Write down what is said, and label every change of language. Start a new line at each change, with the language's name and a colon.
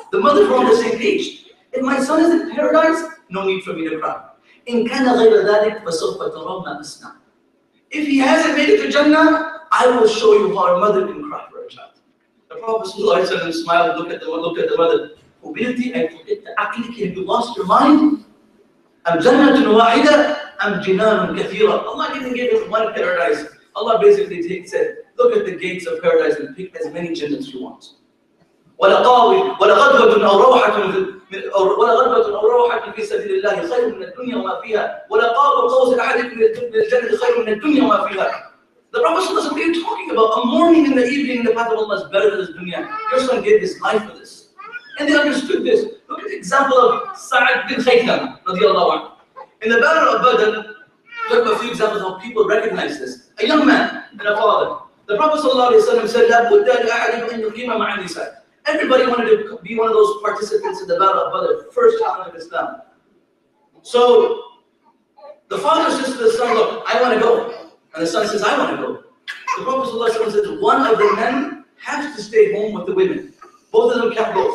English: The mothers were on the same page. If my son is in paradise, no need for me to cry.
Arabic: In kana ghayra dhalik, fasawfa tarawna asna.
English: If he hasn't made it to Jannah, I will show you how a mother can cry for a child. The Prophet ﷺ smiled, looked at the mother. mobility,
Arabic: أي فقدت عقلك,
English: have you lost your mind?
Arabic: أم جنة واحدة أم جنان كثيرة.
English: Allah didn't give us one paradise. Allah basically said, look at the gates of paradise and pick as many jannats you want.
Arabic: ولغدوة أو روحة في سبيل الله خير من الدنيا وما فيها ولقاب قوس أحدكم من الجنة خير من الدنيا وما فيها.
English: The Prophet ﷺ, what are you talking about? A morning and the evening in the path of Allah is better than this dunya. Your son gave his life for this. And they understood this. Look at the example of Sa'ad bin Khaytham, radiallahu anhu. In the Battle of Badr, look at a few examples of how people recognize this. A young man and a father. The Prophet ﷺ said,
Arabic: لَا بُدَّ لِأَحَدٍ أَنْ يُقِيمَ مَعَ النِّسَاءِ.
English: Everybody wanted to be one of those participants in the Battle of Badr, first challenge of Islam. So the father says to the son, look, I want to go. And the son says, I want to go. The Prophet ﷺ says, one of the men has to stay home with the women. Both of them can't go.